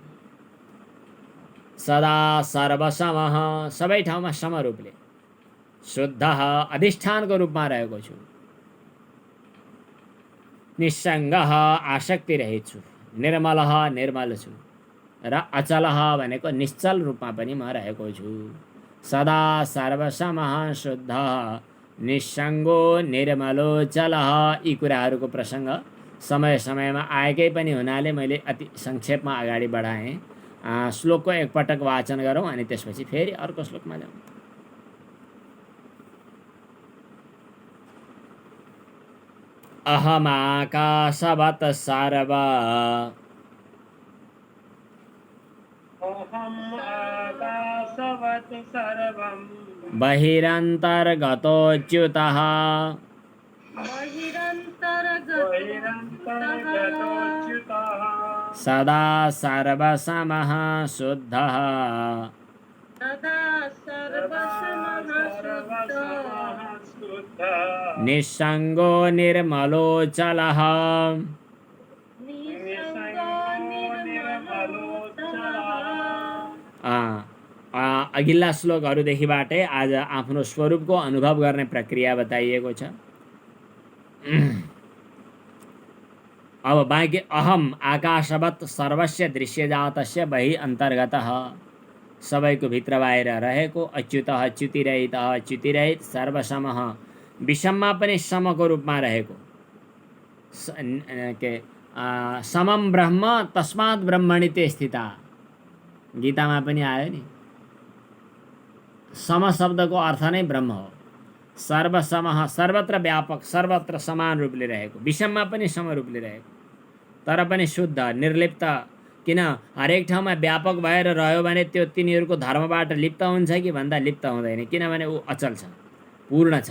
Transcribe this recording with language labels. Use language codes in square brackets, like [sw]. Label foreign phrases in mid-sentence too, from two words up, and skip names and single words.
[sa] सदा सर्वसमः, [ne] सबै ठाउँमा समरूपले, शुद्धः, अधिष्ठानको रूपमा रहेको छु, निस्सङ्गः, आसक्ति रहित छु, निर्मलः, निर्मल छु, र अचलः भनेको निश्चल रूपमा पनि म रहेको छु। [sa] सदा सर्वसमः, शुद्धः, निस्सङ्गो, निर्मलो, चलः, [ne] यी कुराहरूको प्रसङ्ग समय समयमा आएकै पनि हुनाले मैले अति संक्षेपमा अगाडि बढाएँ। श्लोकको एकपटक वाचन गरौँ अनि त्यसपछि फेरि अर्को श्लोकमा जाउँ। [sa] अहमाकाशवत् सर्व, बहिरन्तर्गतोऽच्युतः, सदा सर्वसमः, शुद्धः, निस्सङ्गो, निर्मलो, चलः। [ne] अघिल्ला श्लोकहरूदेखिबाटै आज आफ्नो स्वरूपको अनुभव गर्ने प्रक्रिया बताइएको छ। अब बाँकी [sa] अहम आकाशवत् सर्वस्य दृश्यजातस्य बहि अन्तर्गतः, [ne] सबैको भित्र बाहिर रहेको, [sa] अच्युतः, च्युतिरहितः, [ne] च्युतिरहित, सर्वसमः, विषममा पनि समको रूपमा रहेको, [sa] समम ब्रह्म तस्मात् ब्रह्मणि ते स्थिता, [ne] गीतामा पनि आयो नि। सम शब्दको अर्थ नै ब्रह्म हो। सर्वसमः, सर्वत्र व्यापक, सर्वत्र समान रूपले रहेको, विषममा पनि सम रूपले रहेको, तर पनि शुद्ध, निर्लिप्त। किन हरेक ठाउँमा व्यापक भएर रह्यो भने त्यो तिनीहरूको धर्मबाट लिप्त हुन्छ कि भन्दा लिप्त हुँदैन, किनभने ऊ अचल छ, पूर्ण छ।